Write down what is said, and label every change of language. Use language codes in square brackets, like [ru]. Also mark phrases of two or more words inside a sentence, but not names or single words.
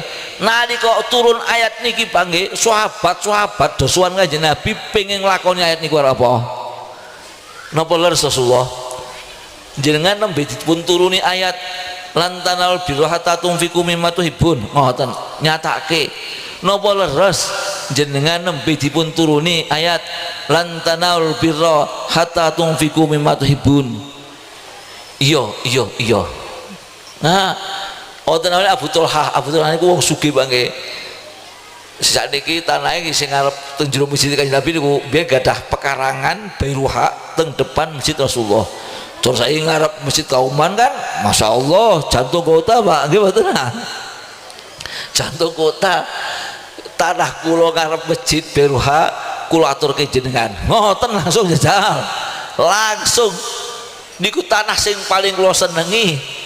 [jv] Nalika turun ayat niki Pak nggih, sahabat-sahabat dosuan Kanjeng Nabi pengin nglakoni ayat niku ora apa. Napa leres Rasulullah? Jenengan nembe dipun turuni ayat [ar] lan tanal birra hatta tunfiqu mimma tuhibbun. [jv] Ngoten nyatake. Napa leres jenengan nembe dipun turuni ayat [ar] lan tanal birra hatta tunfiqu mimma tuhibbun. [jv] Iya. Nah, wonten Abu Talha niku wong sugih banget. Sakniki tanahe sing arep teng jero masjid Kanjeng Nabi niku biyen gadah pekarangan Bairuha teng depan masjid Rasulullah. Terus saya ngarep masjid Kauman kan, [ar] masya Allah [id] jantung kota [jv] Pak, nggih mboten ah. [id] Jantung kota [jv] tanah kula ngarep masjid Bairuha kula aturke jenengan. Ngoten langsung jajal. Langsung niku tanah sing paling kula senengi.